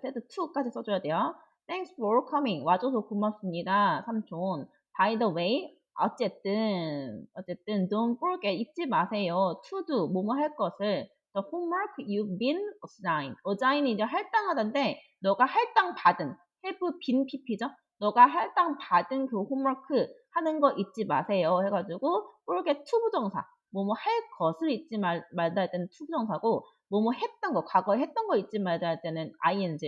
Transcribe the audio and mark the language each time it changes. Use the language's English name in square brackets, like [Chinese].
[Korean] said to까지 써줘야 돼요. [English] Thanks for coming. [Korean] 와줘서 고맙습니다, 삼촌. [English] By the way, [Korean] 어쨌든 [English] don't forget, [Korean] 잊지 마세요. to do, 뭐뭐 할 것을. [English] The homework you've been assigned. [Korean] assign이 이제 할당하던데 너가 할당 받은, have been pp죠. 너가 할당 받은 그 홈워크 하는 거 잊지 마세요 해가지고 forget to 부정사, 뭐뭐 할 것을 잊지 말다 할 때는 to 부정사고, 뭐뭐 했던 거, 과거에 했던 거 잊지 말자 할 때는 ing.